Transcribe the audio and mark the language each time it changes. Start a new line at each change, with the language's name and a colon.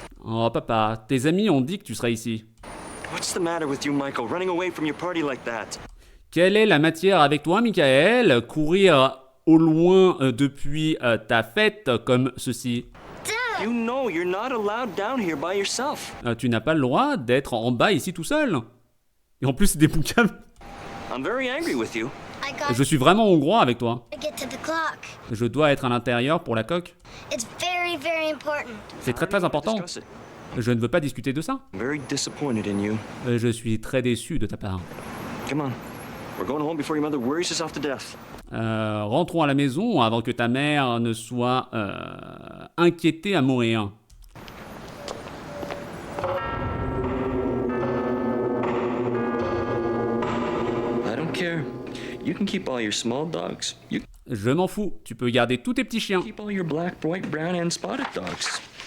French: Oh papa, tes amis ont dit que tu serais ici.
English: What's the matter with you, Michael, running away from your party like that?
French: Quelle est la matière avec toi, Michael? Courir au loin depuis ta fête comme ceci.
English: You know you're not allowed down here by yourself.
French: Tu n'as pas le droit d'être en bas ici tout seul. Et en plus, c'est des bouquins.
English: I'm very angry with you. I got
French: Je suis vraiment hongrois avec toi.
English: to get to the clock.
French: Je dois être à l'intérieur pour la coque.
English: It's very, very important.
French: C'est très très important.
English: Discuss it.
French: Je ne veux pas discuter de ça.
English: I'm very disappointed in you.
French: Je suis très déçu de ta part.
English: Come on. We're going home before your mother worries herself to death.
French: Rentrons à la maison avant que ta mère ne soit inquiétée à mourir.
English: I don't care. You can keep all your small dogs. You can
French: Je m'en fous, tu peux garder tous tes petits chiens.
English: keep all your black, white, brown, and spotted dogs.